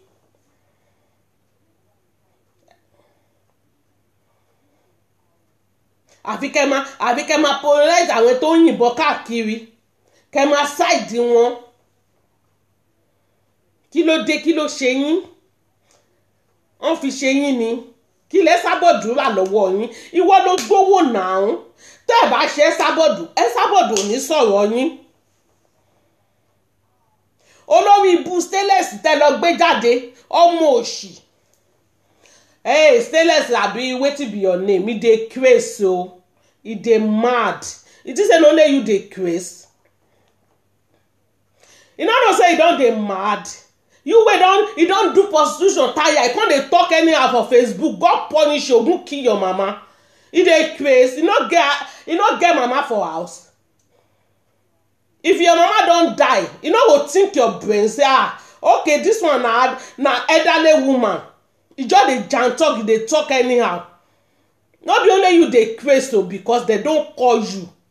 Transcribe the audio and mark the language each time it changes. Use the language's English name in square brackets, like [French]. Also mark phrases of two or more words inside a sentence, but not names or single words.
[Yoruba] àfi kẹ́ máa polarize àwọn tó ń yìnbọn káàkiri kẹ́ máa ṣáìdì wọn kí ló dé kí ló ṣe yín wọ́n fi ṣe yín ni kí lẹ sábọ̀dù rà lọ́wọ́ yín ìwọ ló gbówó náà tẹ́ ẹ̀ bá ṣe sábọ̀dù ò ní sọ̀rọ̀ yín olórí ibu stainless tẹ́ lọ gbé jáde ọmọ òṣì stainless àbí [Nigerian Pidgin] wetin be your name e dey craze o e dey mad it is say only you dey craze you no know say you don dey mad you wey don do prostitution tire you come dey talk anyhow for Facebook God punish you ogun kill your mama e dey craze you no get mama for house if your mama don die you no go think your brain say okay this one na elderly woman you just dey jam talk you dey talk anyhow no be only you dey craze o because dem don call you